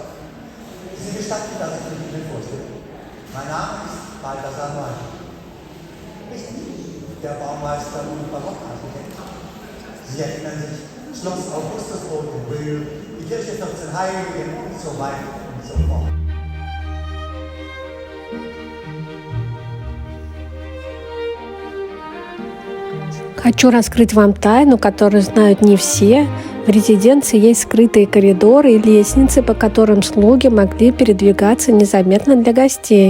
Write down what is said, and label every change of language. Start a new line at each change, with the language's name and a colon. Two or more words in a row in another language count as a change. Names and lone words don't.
German: Sie gestatten, dass ich Ihnen vorstelle. Mein Name ist Balthasar Neumann. Nicht ich, der Baumeister und Barockarchitekt. Sie erinnern sich, Schloss Augustusburg in Brühl, die Kirche 14 Heiligen und so weiter und so fort.
Russian: Хочу раскрыть вам тайну, которую знают не все. В резиденции есть скрытые коридоры и лестницы, по которым слуги могли передвигаться незаметно для гостей.